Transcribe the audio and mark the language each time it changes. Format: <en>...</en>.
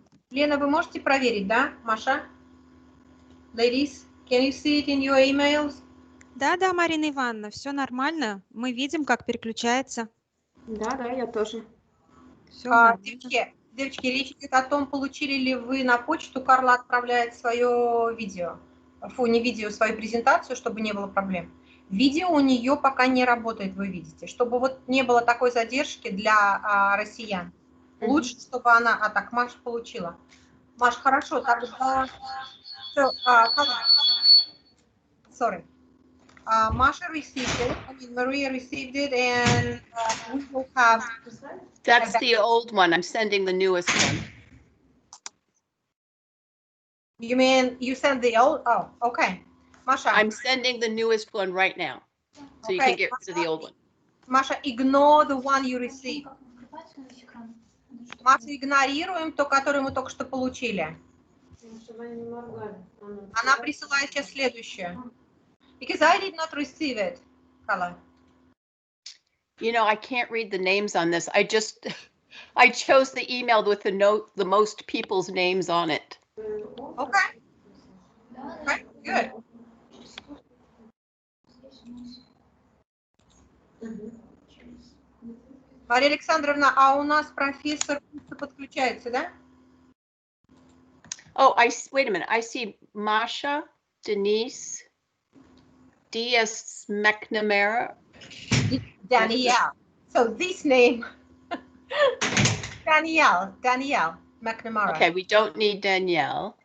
<ru>Лена, вы можете проверить, да, Маша?</ru> <en>Ladies, can you see it in your emails?</en> <ru>Да, Марина Ивановна, все нормально. Мы видим, как переключается. Да, я тоже. Все девочки, речь идет о том, получили ли вы на почту. Карла отправляет свое видео. Не видео, свою презентацию, чтобы не было проблем. Видео у нее пока не работает, вы видите. Чтобы вот не было такой задержки для россиян. Лучше, чтобы она... так, Маша получила. Маш, хорошо, тогда...</ru> <en>Sorry. Masha received it. I mean, Maria received it, and we will have. That's the old one. I'm sending the newest one. You mean you sent the old? Oh, okay. Masha. I'm sending the newest one right now, so you can get rid of the old one. Masha, ignore the one you received.</en> <ru>Маша, игнорируем то, которое мы только что получили. Она присылает сейчас следующее.</ru> <en>Because I did not receive it, Kala. You know, I can't read the names on this. I chose the email with the most people's names on it. Okay. Okay, good.</en> <ru>Мария Александровна, а у нас профессор подключается, да?</ru> <en>Oh, wait a minute. I see Masha. Denise. D as McNamara. Danielle. So this name, Danielle McNamara. Okay, we don't need Danielle.</en>